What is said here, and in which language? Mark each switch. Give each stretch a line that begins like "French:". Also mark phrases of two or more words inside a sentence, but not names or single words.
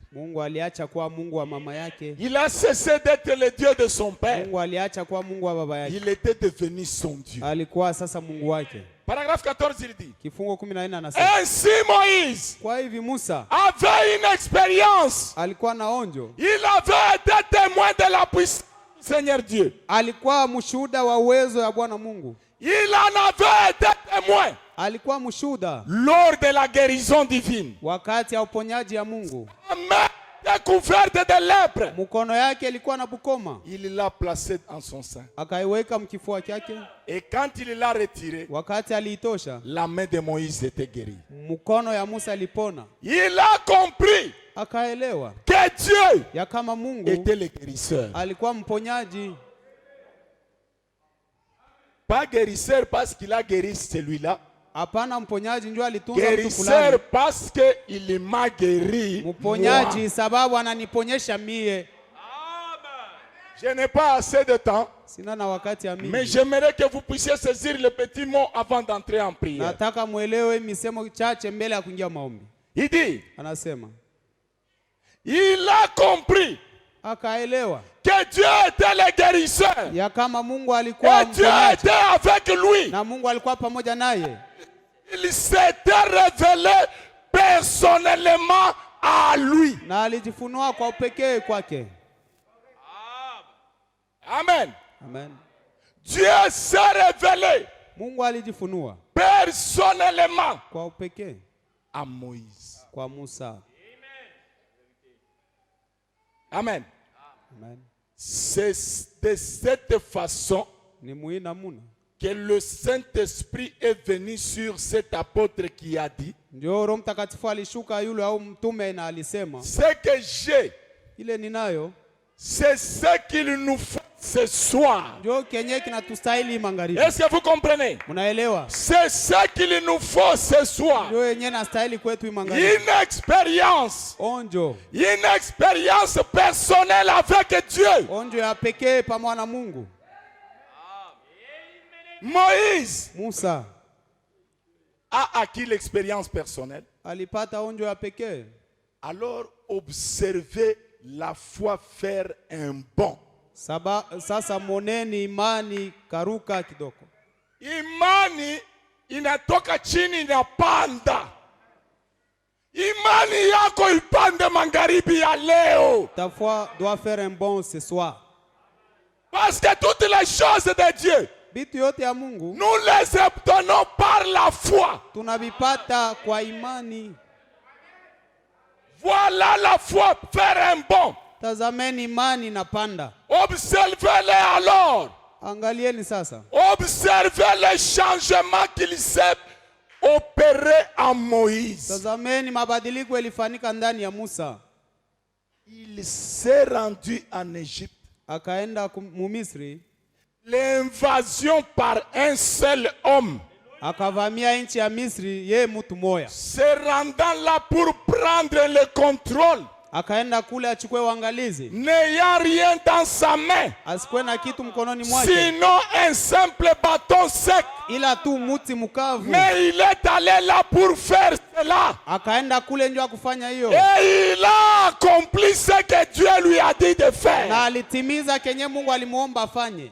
Swahili: Mungu aliacha kuwa Mungu wa mama yake.
French: Il a cessé d'être le Dieu de son père.
Swahili: Mungu aliacha kuwa Mungu wa baba yake.
French: Il était devenu son Dieu.
Swahili: Alikuwa sasa Mungu wake.
French: Paragraphe 14, il dit,
Swahili: Kifungo 14 anasema,
French: ainsi Moïse
Swahili: kwa hivi Musa
French: avait une expérience.
Swahili: alikuwa na onjo.
French: Il avait été témoin de la puissance du Seigneur Dieu.
Swahili: Alikuwa mshuhuda wa uwezo ya Bwana Mungu.
French: Il en avait été témoin
Swahili: Alikuwa mshuhuda
French: lors de la guérison divine.
Swahili: wakati ya uponyaji ya Mungu.
French: La main découverte de lèpre.
Swahili: Mkono yake ilikuwa na bukoma.
French: Il l'a placé en son sein.
Swahili: Akaiweka mkifua chake.
French: Et quand il l'a retiré,
Swahili: Wakati aliitosha,
French: la main de Moïse était guérie.
Swahili: mkono ya Musa ilipona.
French: Il a compris
Swahili: Akaelewa
French: que Dieu
Swahili: ya kama Mungu
French: était le guérisseur.
Swahili: alikuwa mponyaji.
French: Pas guérisseur parce qu'il a guéri celui-là.
Swahili: Hapana, mponyaji ndio alitunza mtu
French: Guérisseur
Swahili: fulani.
French: parce qu'il m'a guéri.
Swahili: Mponyaji
French: Moi.
Swahili: sababu ananiponyesha mie.
French: Je n'ai pas assez de temps,
Swahili: Sina na wakati ya
French: mais
Swahili: mingi.
French: j'aimerais que vous puissiez saisir le petit mot avant d'entrer en prière.
Swahili: Nataka muelewe misemo chache mbele ya kuingia maombi.
French: Il dit,
Swahili: Anasema
French: il a compris
Swahili: akaelewa
French: que Dieu était le guérisseur.
Swahili: ya kama Mungu alikuwa
French: Et Dieu
Swahili: mponyaji
French: était avec lui.
Swahili: na Mungu alikuwa pamoja naye.
French: Il s'était révélé personnellement à lui.
Swahili: Na alijifunua kwa upekee kwake.
French: Amen.
Swahili: Amen.
French: Dieu s'est révélé
Swahili: Mungu alijifunua
French: personnellement
Swahili: kwa upekee
French: à Moïse.
Swahili: kwa Musa.
French: Amen.
Swahili: Amen.
French: C'est de cette façon
Swahili: Ni muina muna
French: que le Saint-Esprit est venu sur cet apôtre qui a dit,
Swahili: ndio Roho Mtakatifu alishuka yule au mtume na alisema,
French: ce que j'ai,
Swahili: ile ninayo
French: C'est ce qu'il nous faut ce soir.
Swahili: Ndio kenye kinatustahili magharibi.
French: Est-ce que vous comprenez?
Swahili: Munaelewa?
French: C'est ce qu'il nous faut ce soir.
Swahili: Ndio yenye nastahili kwetu magharibi.
French: Une expérience.
Swahili: Onjo.
French: Une expérience personnelle avec Dieu.
Swahili: Onjo ya pekee pamoja na Mungu.
French: Moïse
Swahili: Musa
French: a acquis l'expérience personnelle.
Swahili: Alipata onjo ya pekee.
French: Alors observez la foi faire un bond.
Swahili: Sasa moneni imani karuka kidogo. Imani inatoka chini inapanda. Imani yako ipande magharibi ya leo.
French: Ta foi doit faire un bond ce soir. Parce que toutes les choses de Dieu,
Swahili: Bitu yote ya Mungu
French: nous les obtenons par la foi.
Swahili: tunavipata kwa imani.
French: Voilà la foi faire un bond.
Swahili: Tazameni imani napanda.
French: Observez-les alors.
Swahili: Angalieni sasa.
French: Observez les changements qu'il s'est opéré en Moïse.
Swahili: Tazameni mabadiliko yalifanyika ndani ya Musa.
French: Il s'est rendu en Égypte.
Swahili: Akaenda mu Misri.
French: L'invasion par un seul homme.
Swahili: Akavamia nchi ya Misri yeye mtu moya.
French: Se rendant là pour prendre le contrôle.
Swahili: Akaenda kule achukue uangalizi.
French: N'ayant rien dans sa main.
Swahili: Asikuwe na kitu mkononi mwake.
French: Sinon un simple bâton sec.
Swahili: Ila tu muti mukavu.
French: Mais il est allé là pour faire cela.
Swahili: Akaenda kule ndio kufanya hiyo.
French: Et il a accompli ce que Dieu lui a dit de faire.
Swahili: Na alitimiza kenye Mungu alimuomba afanye.